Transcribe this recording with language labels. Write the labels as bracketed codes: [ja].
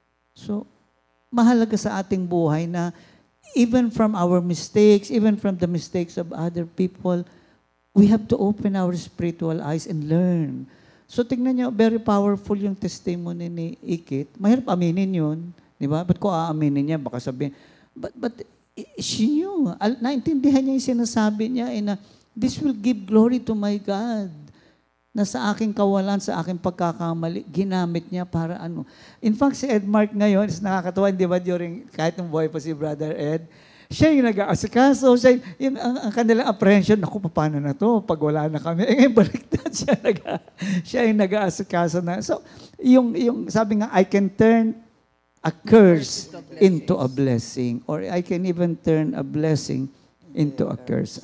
[tl] So, mahalaga sa ating buhay na [en] even from our mistakes, even from the mistakes of other people, we have to open our spiritual eyes and learn. [tl] So, tingnan niyo, [en] very powerful [tl] yung testimony ni Ikit. Mahirap aminin yun. Di ba? Ba't ko aaminin niya? Baka sabihin, [en] but she knew. [tl] Naintindihan niya yung sinasabi niya na [en] this will give glory to my God. [tl] Na sa aking kawalan, sa aking pagkakamali, ginamit niya para ano. [en] In fact, [tl] si Ed Mark ngayon, is nakakatawa, di ba, kahit nung buhay pa si Brother Ed, siya yung nag-aasikaso, ang kanilang apprehension, naku, paano na to pag wala na kami? Ngayon, baliktad siya yung nag-aasikaso na. So, yung sabi nga, [en] I can turn a curse into a blessing. Or I can even turn a blessing into a curse.